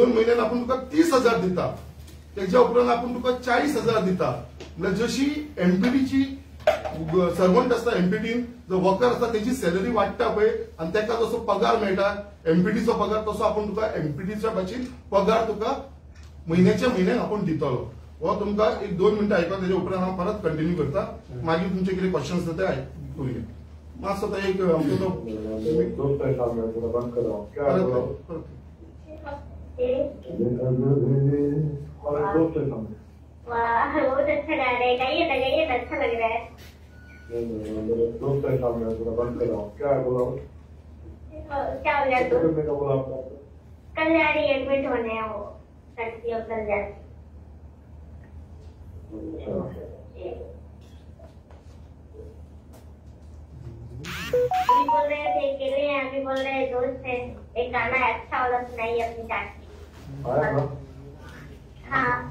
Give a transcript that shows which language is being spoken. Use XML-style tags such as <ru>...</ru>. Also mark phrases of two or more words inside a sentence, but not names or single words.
<kok>म्हयन्यान आपूण तुका 30,000 दिता त्याच्या उपरांत आपूण तुका 40,000 दिता म्हणजे जशी एमपीडीची सर्वंट असता एमपीडीन जो वर्कर असता त्याची सॅलरी वाडटा पळय आणि त्याका जसो पगार मेळटा एमपीडीचो पगार तसो आपूण तुका एमपीडीच्या भाशेन पगार तुका म्हयन्याच्या म्हयन्याक आपूण दितलो हो तुमकां एक 2 मिनिटां आयकून तेच्या उपरांत हांव परत कंटिन्यू करता मागीर तुमचे कितें क्वेश्चन्स आसा ते करूया मातसो तो एक आमचो</kok> <hi>वाह बहुत अच्छा गा रहे हैं गाइए अच्छा लग रहा है क्या हो गया तो कल्याणी एडमिट होने हैं वो लड़की और कल्याणी अभी बोल रहे थे अकेले हैं अभी बोल रहे दोस्त हैं एक गाना अच्छा वाला सुनाइए अपनी चाची हाँ</hi>